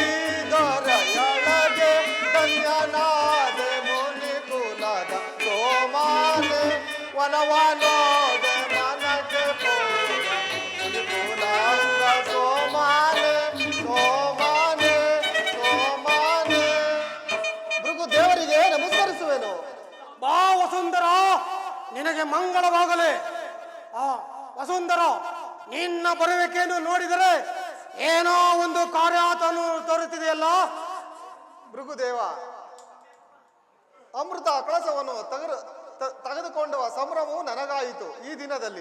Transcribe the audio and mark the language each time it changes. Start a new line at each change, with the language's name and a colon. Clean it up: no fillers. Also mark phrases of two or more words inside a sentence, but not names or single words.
Kannada: ದೊರೆಯೊಳಗೆ ಧನ್ಯನಾದೆ ಮುನಿ ಕುಲದ ಸೋಮಾನೆ ವನವನೋಡೆ ಮನಕ್ಕೆ ಪೋದ ಮುನಿ ಕುಲಾಂಗ ಸೋಮಾನೆ ಸೋಮಾನೆ ಸೋಮಾನೆ ಭೃಗು ದೇವರಿಗೆ ನಮಸ್ಕರಿಸುವೆನು. ಬಾ ವಸುಂಧರ, ನಿನಗೆ ಮಂಗಳವಾಗಲಿ. ವಸುಂಧರ, ನಿನ್ನ ಬರುವಿಕೆಯನ್ನು ನೋಡಿದರೆ ಏನೋ ಒಂದು ಕಾರ್ಯಾತನು ತೋರುತ್ತಿದೆಯಲ್ಲ. ಭೃಗುದೇವ, ಅಮೃತ ಕಳಸವನ್ನು ತೆಗೆದುಕೊಂಡುವ ಸಂಭ್ರಮವು ನನಗಾಯಿತು ಈ ದಿನದಲ್ಲಿ.